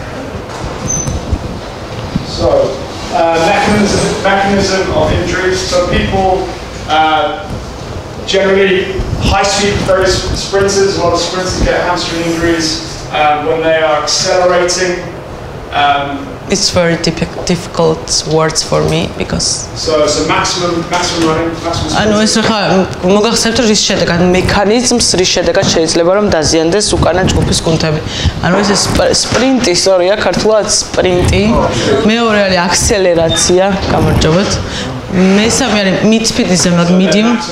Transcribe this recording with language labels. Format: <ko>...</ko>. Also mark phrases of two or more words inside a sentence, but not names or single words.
<en>So, mechanism of injuries. So people generally high-speed sprinters, a lot of sprinters get hamstring injuries when they are accelerating. It's very difficult words for me because so maximum running, maximum.</en> <ka>ანუ ეს ხა მოგახსენებთ რომ რის შედეგად მექანიზმს რის შედეგად შეიძლება რომ დაზიანდეს უკანა ჯგუფის კუნთები. ანუ ეს სპრინტი, სორია, ქართულად სპრინტი, მეორე არის აქსელერაცია, გამარჯობათ. მესამე არის mid-speed-ზე, მაგ medium.</ka>